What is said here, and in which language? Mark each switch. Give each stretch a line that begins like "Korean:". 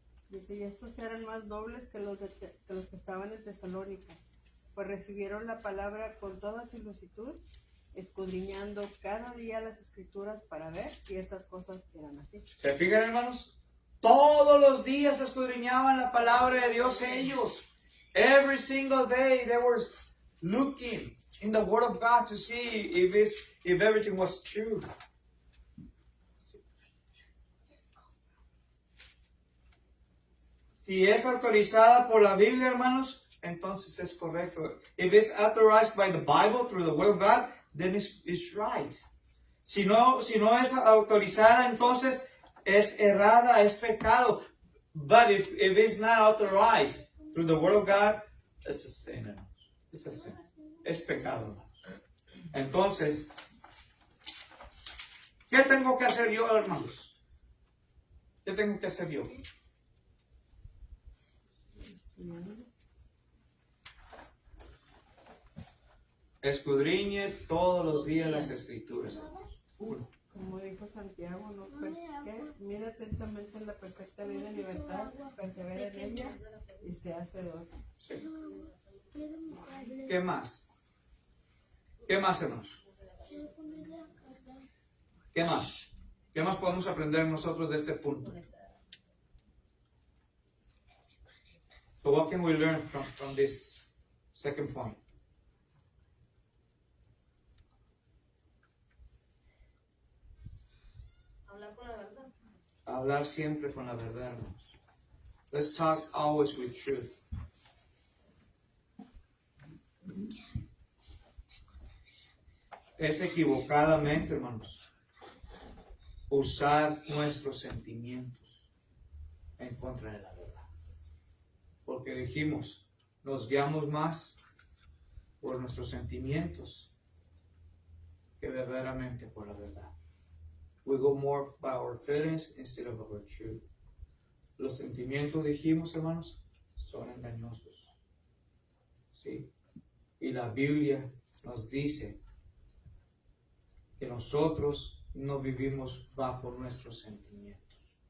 Spanish: Dice, y estos eran más nobles que los que estaban en Tesalónica, pues recibieron la palabra con toda solicitud, escudriñando cada día las escrituras para ver si estas cosas eran así. ¿Se fijan, hermanos? Todos los días escudriñaban la palabra de Dios ellos.
English: Every single day they were looking in the Word of God to see if everything was true.
Spanish: Si es autorizada por la Biblia, hermanos, entonces es correcto.
English: If it's authorized by the Bible through the Word of God, then it's right.
Spanish: Si no es autorizada, entonces es errada, es pecado.
English: But if it's not authorized through the Word of God, it's a sin, hermanos. It's a sin.
Spanish: Es pecado, hermanos. Entonces, ¿qué tengo que hacer yo, hermanos? ¿Qué tengo que hacer yo? Escudriñe todos los días las escrituras. Uno. Como dijo Santiago, ¿no? Pues, ¿qué? Mira atentamente en la perfecta ley de libertad, persevera en ella y se hace de otra. Sí. ¿Qué más? ¿Qué más, hermanos? ¿Qué más? ¿Qué más podemos aprender nosotros de este punto?
English: So what can we learn from this second point?
Spanish: Hablar con la verdad. Hablar siempre con la verdad, hermanos.
English: Let's talk always with truth.
Spanish: Es equivocadamente, hermanos, usar nuestros sentimientos en contra de la verdad. Porque dijimos, nos guiamos más por nuestros sentimientos que verdaderamente por la verdad.
English: We go more by our feelings instead of our truth.
Spanish: Los sentimientos, dijimos, hermanos, son engañosos. ¿Sí? Y la Biblia nos dice que nosotros no vivimos bajo nuestros sentimientos.